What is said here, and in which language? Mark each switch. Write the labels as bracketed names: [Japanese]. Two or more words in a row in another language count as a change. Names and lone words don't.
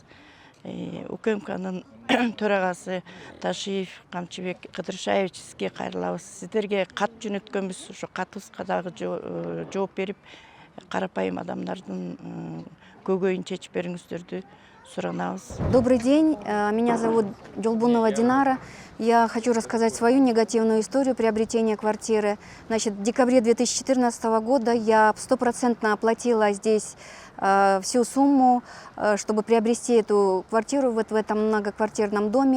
[Kyrgyz] УКМКнын төрагасы Ташиев Камчебек Кыдыршаевич, сизге кайрылабыз. Сиздерге кат жөнөткөнбүз, ошо катыбызга дагы жооп берип, карапайым адамдардын көйгөйүн чечип бериңиздерди суранабыз. [Russian] Добрый день, меня зовут Джолбунова Динара. Я хочу рассказать свою негативную историю приобретения квартиры. Значит, в декабре 2014 года я 100% оплатила здесь всю сумму, чтобы приобрести эту квартиру в этом многоквартирном доме.